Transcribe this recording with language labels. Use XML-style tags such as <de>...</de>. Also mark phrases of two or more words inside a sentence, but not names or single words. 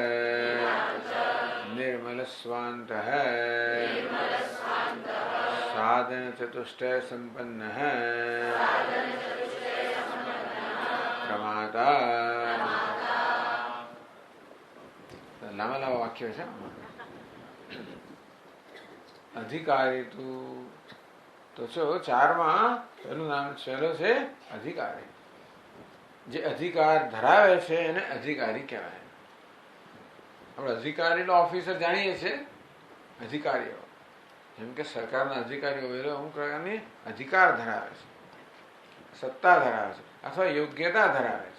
<sa>निर्मलस्वान्तः साधन चतुष्टय संपन्नः प्रमाता</sa> <gu>લાંબા લાંબા વાક્ય છે અધિકારી તો છો ચારમાં પેલું નામ પહેલો છે અધિકારી. જે અધિકાર ધરાવે છે એને અધિકારી કહેવાય. આપણે અધિકારી એટલે ઓફિસર જાણીએ છીએ, અધિકારીઓ જેમ કે સરકારના અધિકારીઓ અમુક પ્રકારની અધિકાર ધરાવે છે, સત્તા ધરાવે છે અથવા યોગ્યતા ધરાવે છે.</gu>